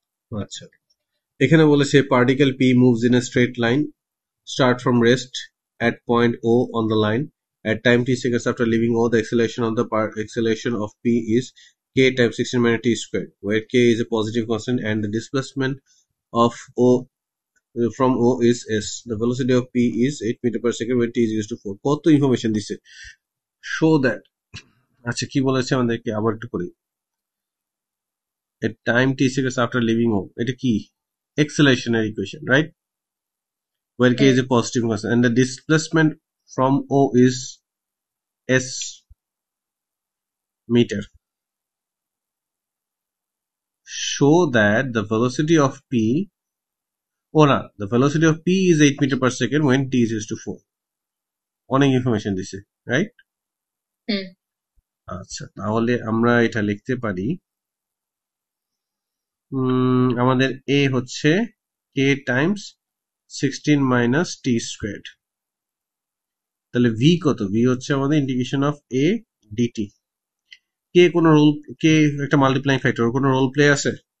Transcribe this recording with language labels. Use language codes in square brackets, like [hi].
[bn] আচ্ছা, এখানে বলেছে [en] particle P moves in a straight line start from rest at point O on the line At time t seconds after leaving O, the acceleration of P is k times 16 minus t squared, where k is a positive constant and the displacement of O from O is s. The velocity of P is 8 meter per second when t is equal to 4. [bn] কত information দিছে, [en] show that. [bn] আচ্ছা কি বলেছে আমাদেরকে আবার একটু করি। [en] At time t seconds after leaving O, [bn] এটা কি [en] accelerational equation, right? Where k is a positive constant and the displacement from O is s meter. Show that the velocity of P, the velocity of P is 8 meter per second when t is equal to 4. [bn] অনেক information দিছে, right? আচ্ছা তাহলে আমরা এটা লিখতে পারি, আমাদের a হচ্ছে k টাইমস 16 মাইনাস টি স্কোয়ার্ড। তাহলে v কত? v হচ্ছে আমাদের ইন্টিগ্রেশন অফ a dt। কে কোনো রোল, কে একটা মাল্টিপ্লাইং ফ্যাক্টর, কোনো রোল প্লে আছে